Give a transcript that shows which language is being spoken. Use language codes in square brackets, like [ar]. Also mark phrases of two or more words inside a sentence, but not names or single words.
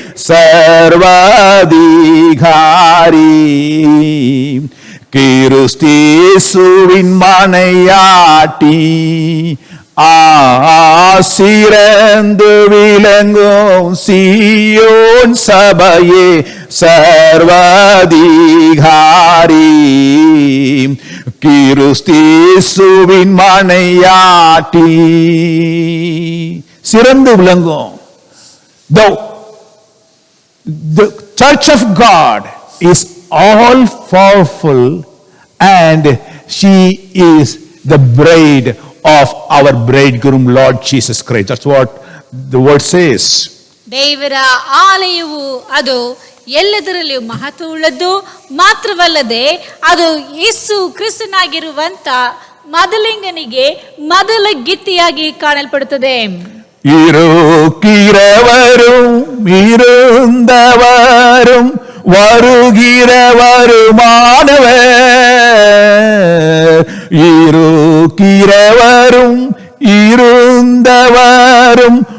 [ta] சர்வாதிகாரி கிறிஸ்தேசுவின் மனையாட்டி சிறந்து விளங்கும் சீயோன் சபையே சர்வாதிகாரி கிறிஸ்தேசுவின் மனையாட்டி சிறந்து விளங்கும். [en] The church of God is all powerful and she is the bride of our bridegroom Lord Jesus Christ. That's what the word says. [kn] ದೇವರ ಆಲಯವು ಅದು ಎಲ್ಲದರಲ್ಲಿಯೂ ಮಹತ್ವವುಳ್ಳದ್ದು ಮಾತ್ರವಲ್ಲದೆ ಅದು ಯೇಸು ಕ್ರಿಸ್ತನಾಗಿರುವಂತ ಮೊದಲಿಂಗನಿಗೆ ಮೊದಲ ಗಿತ್ತಿಯಾಗಿ ಕಾಣಲ್ಪಡುತ್ತದೆ. [ta] இருக்கிறவரும் இருந்தவரும் வருகிறவருமானவர் இருக்கிறவரும் இருந்தவரும்